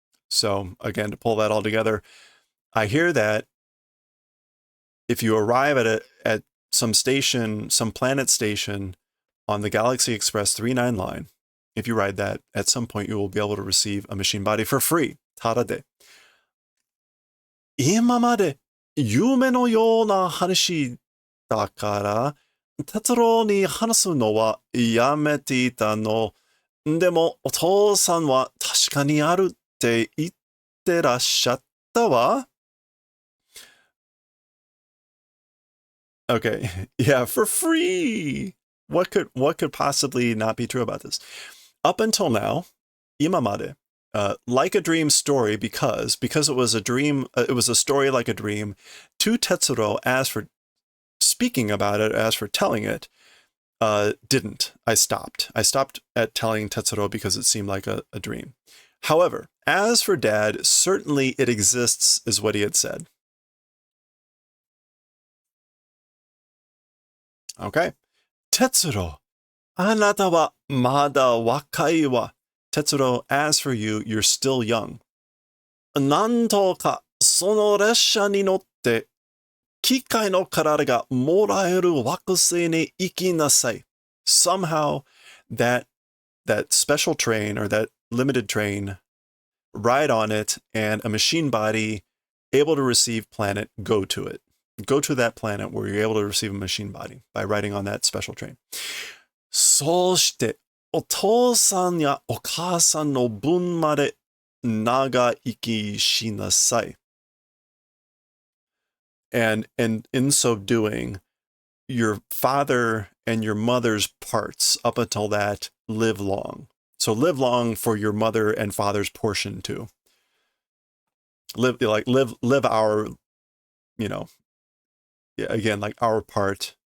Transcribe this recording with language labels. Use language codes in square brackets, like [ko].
[en] So again, to pull that all together, I hear that if you arrive at some station, some planet station on the Galaxy Express 39 line, if you ride that, at some point you will be able to receive a machine body for free. [ja] Tarade. 今まで夢のような話だから、哲郎に話すのはやめていたの。でもお父さんは確かにあるって言ってらっしゃったわ。 [en] Okay, yeah, for free. What could possibly not be true about this? Up until now, imamade, like a dream story, because it was a dream, it was a story like a dream. To Tetsuro, as for speaking about it, as for telling it, didn't. I stopped at telling Tetsuro because it seemed like a dream. However, as for Dad, certainly it exists, is what he had said. Okay. [ja] Tetsuro, あなたはまだ若いわ。 [en] Tetsuro, as for you, you're still young. [ja] なんとかその列車に乗って機械の体がもらえる惑星に行きなさい。 [en] Somehow that special train or that limited train, ride on it, and a machine body able to receive planet, go to it. Go to that planet where you're able to receive a machine body by riding on that special train. [ja] そうしてお父さんやお母さんの分まで長生きしなさい. [en] And in so doing, your father and your mother's parts up until that live long. So live long for your mother and father's portion too. Live our, again, like our part.